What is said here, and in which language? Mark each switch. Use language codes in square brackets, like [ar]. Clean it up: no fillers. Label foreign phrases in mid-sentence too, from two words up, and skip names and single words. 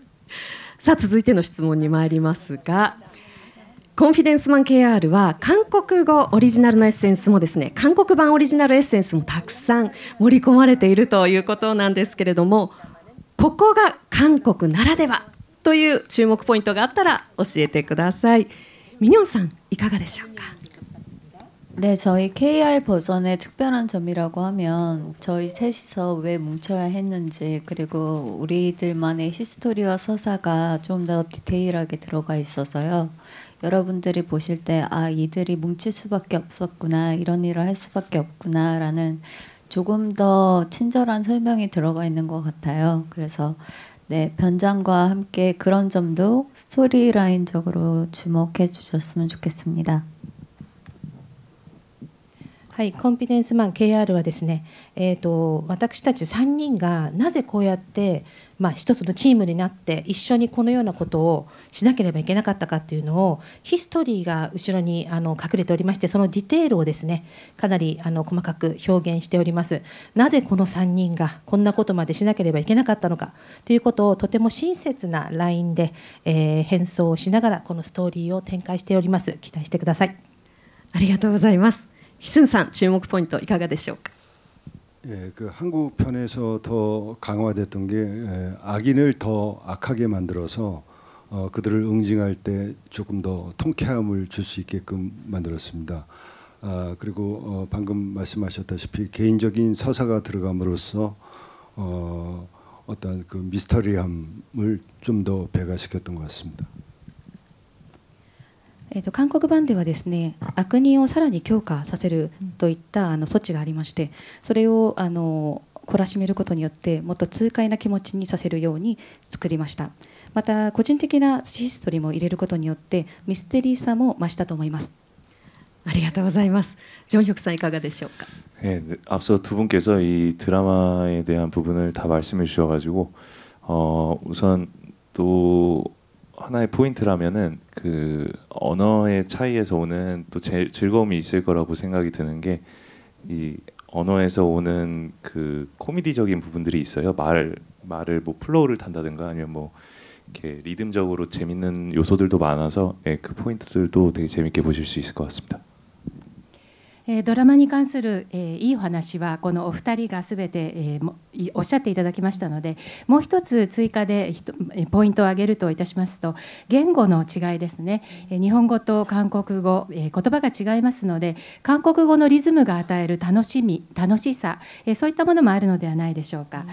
[ja] さあ続いての質問に参りますが、コンフィデンスマン KR は韓国語オリジナルのエッセンスもですね、韓国版オリジナルエッセンスもたくさん盛り込まれているということなんですけれども、ここが韓国ならではという注目ポイントがあったら教えてください。민영さんいかがでしょうか。 [ko] 네, 저희 KR 버전의 특별한 점이라고 하면 저희 셋이서 왜 뭉쳐야 했는지, 그리고 우리들만의 히스토리와 서사가 좀 더 디테일하게 들어가 있어서요. 여러분들이 보실 때 이들이 뭉칠 수밖에 없었구나, 이런 일을 할 수밖에 없구나 라는 조금 더 친절한 설명이 들어가 있는 것 같아요. 그래서 네, 변장과 함께 그런 점도 스토리라인적으로 주목해 주셨으면 좋겠습니다. [ja] はい、コンフィデンスマン KR はですね、私たち3人がなぜこうやって、一つのチームになって一緒にこのようなことをしなければいけなかったかっていうのをヒストリーが後ろに隠れておりまして、そのディテールをですねかなり細かく表現しております。なぜこの3人がこんなことまでしなければいけなかったのかということをとても親切なラインで、変装をしながらこのストーリーを展開しております。期待してください。ありがとうございます。희순さん、注目ポイントいかがでしょうか。 [ko] 그 한국 편에서 더 강화됐던 게 악인을 더 악하게 만들어서 그들을 응징할 때 조금 더 통쾌함을 줄 수 있게끔 만들었습니다. 그리고 방금 말씀하셨다시피 개인적인 서사가 들어감으로써 어떤 그 미스터리함을 좀 더 배가시켰던 것 같습니다. [ja] 韓国版ではですね、悪人をさらに強化させるといった措置がありまして、それを懲らしめることによってもっと痛快な気持ちにさせるように作りました。また個人的なヒストリーも入れることによってミステリーさも増したと思います。ありがとうございます。ジョンヒョクさんいかがでしょうか。 [ko] 앞서 두 분께서 이 드라마에 대한 부분을 다 말씀해 주셔가지고 우선 또 하나의 포인트라면은 그 언어의 차이에서 오는 또 즐거움이 있을 거라고 생각이 드는 게 이 언어에서 오는 그 코미디적인 부분들이 있어요. 말을 뭐 플로우를 탄다든가 아니면 뭐 이렇게 리듬적으로 재밌는 요소들도 많아서 그 포인트들도 되게 재밌게 보실 수 있을 것 같습니다. [ja] ドラマに関するいいお話はこのお二人がすべておっしゃっていただきましたので、もう一つ追加でポイントを挙げるといたしますと、言語の違いですね。日本語と韓国語、言葉が違いますので、韓国語のリズムが与える楽しさ、そういったものもあるのではないでしょうか。